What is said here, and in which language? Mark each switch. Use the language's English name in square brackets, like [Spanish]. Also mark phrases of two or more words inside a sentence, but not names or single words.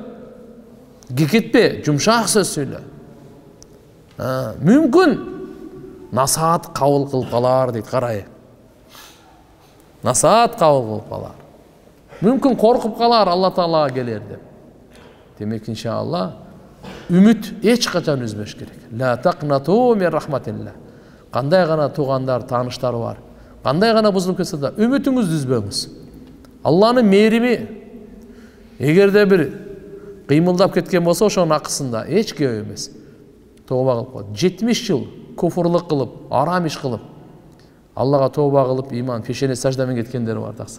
[Kyrgyz] Кекетпе, жумшак сөз сүйлө. Мүмкүн насаат кабыл кылып калар дейт, карай. Насаат кабыл кылып калар. Мүмкүн коркуп калар Алла Таалага келер деп. Демек иншалла үмүт эч качан үзбөш керек. [Arabic] لا تقنطوا من رحمة الله. [Kyrgyz] Кандай гана туугандар, тааныштар бар. Кандай гана бузулуп кетсе да үмүтүңүздү үзбөңүз. Алланын мээрими эгерде бир кыймылдап кеткен болсо ошонун акысында эч көп эмес. Тооба кылып коет. 70 жыл куфурлук кылып, арам иш кылып, Аллага тооба кылып, иман, пешене саждамен кеткендер бар таксыр.